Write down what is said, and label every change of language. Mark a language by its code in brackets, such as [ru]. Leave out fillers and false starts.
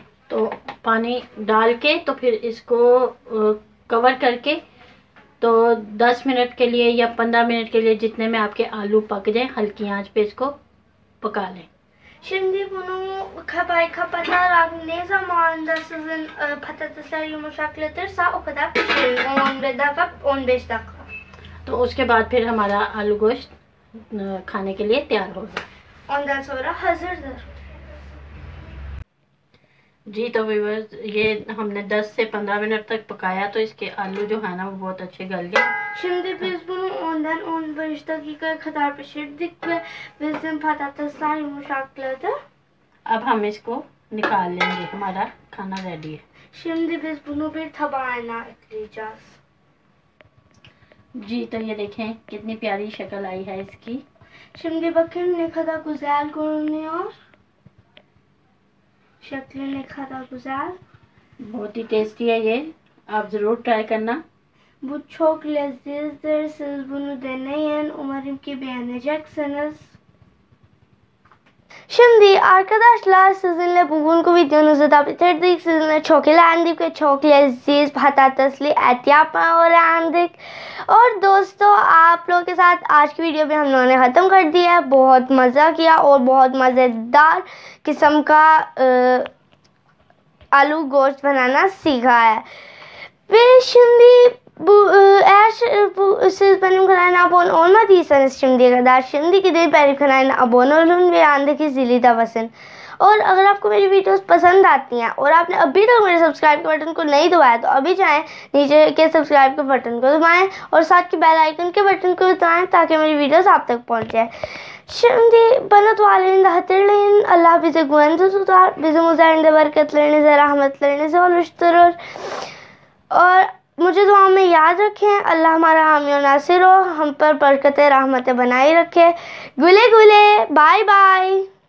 [hi] तो पानी डाल के तो फिर इसको कवर करके तो 10 मिनट के लिए या 15 मिनट के लिए जितने में आपके आलू पक जाए हल्की आंच पे इसको पका लें। [tr] Şimdi bunu kapatarak ne zamanında sizin patatesler yumuşaklatırsa o kadar pişirin. 15 dakika, 15 dakika. [hi] तो उसके बाद फिर हमारा आलू गोश्त खाने के लिए तैयार होगा। [tr] Ondan sonra hazırdır. [hi] जी तो व्यूअर्स, ये हमने 10 से 15 मिनट तक पकाया तो इसके आलू जो है ना वो बहुत अच्छे गल गए। [tr] Şimdi biz bunu 10'dan 15 dakikaya kadar pişirdik ve bizim patatesler yumuşakladı. [hi] अब हम इसको निकाल लेंगे, हमारा खाना रेडी है। [tr] Şimdi biz bunu bir tabağına ekleyeceğiz. [hi] जी तो ये देखें कितनी प्यारी शक्ल आई है इसकी। [tr] Şimdi bakın ne kadar güzel görünüyor. Şekli ne kadar güzel. [hi] बहुत ही टेस्टी है ये, आप ज़रूर ट्राई करना। [tr] Bu çok lezzetlidir. Siz bunu deneyin. Umarım ki beğeneceksiniz. Şimdi arkadaşlar sizinle bugünkü videomuzu da bitirdik. Sizinle çok eğlendik ve çok lezzetli patatesli et yapmayı öğrendik. [hi] और दोस्तों, आप लोगों के साथ आज की वीडियो भी हम लोगों ने ख़त्म कर दिया है। बहुत मज़ा किया और बहुत मज़ेदार किस्म का आलू गोश्त बनाना सीखा है। [tr] Ve şimdi eğer siz benim kanalıma abone olmadıysanız şimdiye kadar şimdi gidip benim kanalıma abone olun ve yandaki zili de basın। [hi] और अगर आपको मेरी वीडियोस पसंद आती हैं और आपने अभी तक मेरे सब्सक्राइब के बटन को नहीं दबाया तो अभी जाएं नीचे के सब्सक्राइब के बटन को दबाएं और साथ के बेल आइकन के बटन को दबाएं ताकि मेरी वीडियोस आप तक पहुंच जाए। [tr] Şimdi bana dualarını da hatırlayın. Allah bize güvende tutar, bizim üzerinde bereketlerinizi, rahmetlerinizi oluşturur. [hi] और मुझे दुआ में याद रखें। अल्लाह हमारा हामी और नासिर हो, हम पर बरकत रहमत बनाए रखे। [tr] गुले गुले, [hi] बाय बाय।